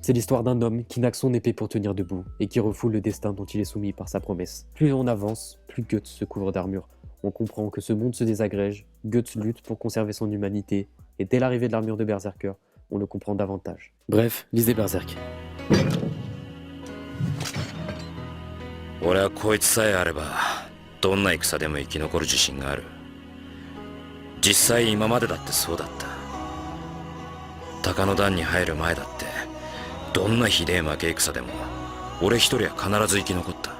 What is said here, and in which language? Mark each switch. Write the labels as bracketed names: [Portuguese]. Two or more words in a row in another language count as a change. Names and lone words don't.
[French] C'est l'histoire d'un homme qui n'a que son épée pour tenir debout et qui refoule le destin dont il est soumis par sa promesse. Plus on avance, plus Guts se couvre d'armure. On comprend que ce monde se désagrège, Guts lutte pour conserver son humanité, et dès l'arrivée de l'armure de Berserker, on le comprend davantage. Bref, lisez Berserk. [Japanese] 俺はこいつさえあればどんな戦でも生き残る自信がある。実際今までだってそうだった。鷹の段に入る前だってどんなひでえ負け戦でも俺一人は必ず生き残った。